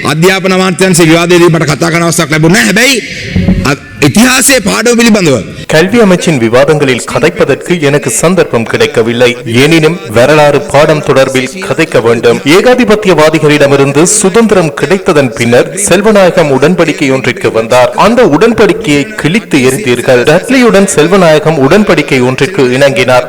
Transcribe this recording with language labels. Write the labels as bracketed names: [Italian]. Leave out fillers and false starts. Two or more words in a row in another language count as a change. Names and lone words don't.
[Sinhala] අධ්‍යාපන අමාත්‍යාංශ විවාදයේදී මට කතා කරන අවස්ථාවක් ලැබුණා. හැබැයි ඉතිහාසයේ පාඩම පිළිබඳව [Tamil] கல்வி அமைச்சின் விவாதங்களில் கதைப்பதற்கு எனக்கு சந்தர்ப்பம் கிடைக்கவில்லை. எனினும் வரலாறு பாடம் தொடர்பில் கதைக்க வேண்டும். ஏகாதிபத்தியவாதிகளிடமிருந்து சுதந்திரம் கிடைத்ததன் பின்னர் செல்வநாயகம் உடன்படிக்கை ஒன்றிற்கு வந்தார். அந்த உடன்படிக்கையை கிழித்து எறிந்தீர்கள். டட்லியுடன் செல்வநாயகம் உடன்படிக்கை ஒன்றிற்கு இணங்கினார்.